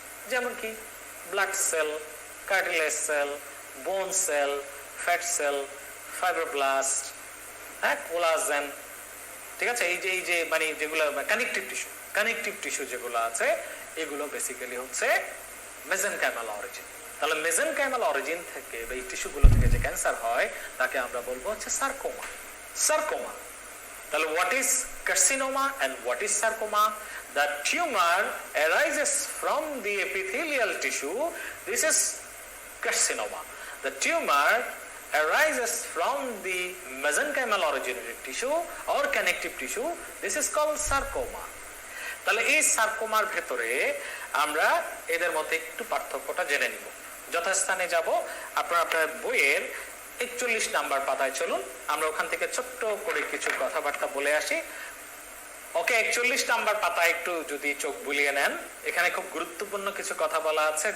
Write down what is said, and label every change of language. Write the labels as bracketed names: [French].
[Bangla] যেমন কি blood cell, cartilage sell, বোন সেল, ফ্যাট সেল, ফাইব্রোব্লাস্ট, হ্যাঁ, কোলাজেন, ঠিক আছে, এই যে মানে যেগুলো কানেকটিভ টিস্যু যেগুলো আছে এগুলো বেসিক্যালি হচ্ছে মেজেনকাইমাল অরিজিন। তাহলে মেজেনকাইমাল অরিজিন থেকে বা এই টিস্যুগুলো থেকে যে ক্যান্সার হয় তাকে আমরা বলবো হচ্ছে সার্কোমা। তাহলে [English] what is carcinoma and what is sarcoma? The tumor arises from the epithelial tissue. This is carcinoma. The tumor arises from the mesenchymal originated tissue or connective tissue. This is called sarcoma. [Bangla] তাহলে এই সার্কোমার ভেতরে আমরা এদের মধ্যে একটু পার্থক্যটা জেনে নিব। যথাস্থানে যাব, আপনার বইয়ের 41 নাম্বার পাতায় চলুন, আমরা ওখান থেকে ছোট্ট করে কিছু কথাবার্তা বলে আসি। ওকে, 41 নাম্বার পাতায় একটু যদি চোখ বুলিয়ে নেন, এখানে খুব গুরুত্বপূর্ণ কিছু কথা বলা আছে।